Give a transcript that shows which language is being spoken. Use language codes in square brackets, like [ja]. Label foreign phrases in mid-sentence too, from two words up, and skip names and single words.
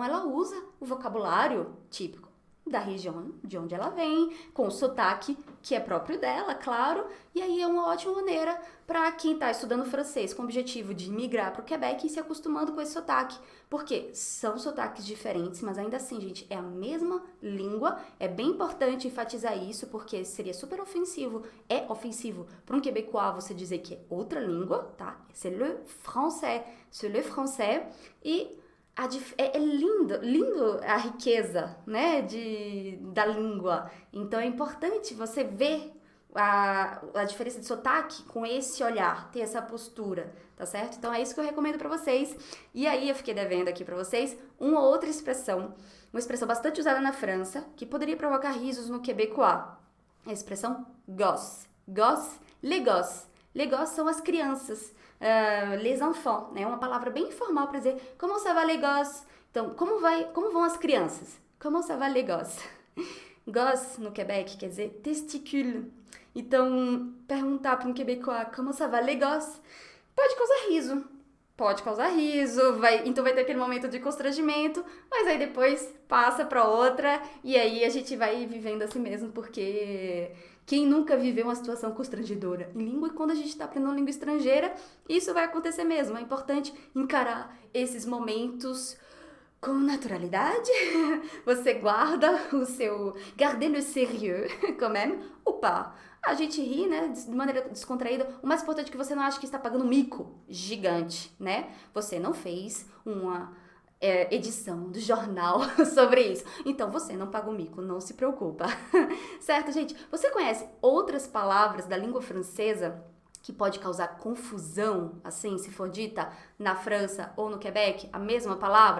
[pt] ela usa o vocabulário típico da região de onde ela vem, com o sotaque que é próprio dela, claro, e aí é uma ótima maneira para quem está estudando francês com o objetivo de migrar para o Quebec e se acostumando com esse sotaque, porque são sotaques diferentes, mas ainda assim, gente, é a mesma língua, é bem importante enfatizar isso, porque seria super ofensivo, é ofensivo para um quebecois você dizer que é outra língua, tá? [fr] C'est le français, [pt] e é lindo a riqueza, né, da língua. Então é importante você ver a diferença de sotaque com esse olhar, ter essa postura, tá certo? Então é isso que eu recomendo pra vocês. E aí eu fiquei devendo aqui pra vocês uma outra expressão, uma expressão bastante usada na França, que poderia provocar risos no quebecois. A expressão [fr] gosse. Gosse, les gosses. Les gosses [pt] são as crianças. [fr] Les enfants, [pt] né? É uma palavra bem informal para dizer [fr] comment ça va les gosses? [pt] Então, como vão as crianças? [fr] Comment ça va les gosses? Gosse, [pt] no Quebec, quer dizer testicule. Então, perguntar para um quebecois [fr] comment ça va les gosses? [pt] Pode causar riso, então vai ter aquele momento de constrangimento, mas aí depois passa para outra e aí a gente vai vivendo assim mesmo, porque quem nunca viveu uma situação constrangedora em língua, e quando a gente está aprendendo língua estrangeira, isso vai acontecer mesmo. É importante encarar esses momentos com naturalidade. Você guarda o seu [fr] garder le sérieux, quand même, ou pas. [pt] A gente ri, né, de maneira descontraída. O mais importante é que você não acha que está pagando um mico gigante, né? Você não fez uma edição do jornal sobre isso. Então, você não paga o mico, não se preocupa. Certo, gente? Você conhece outras palavras da língua francesa que pode causar confusão, assim, se for dita na França ou no Quebec, a mesma palavra?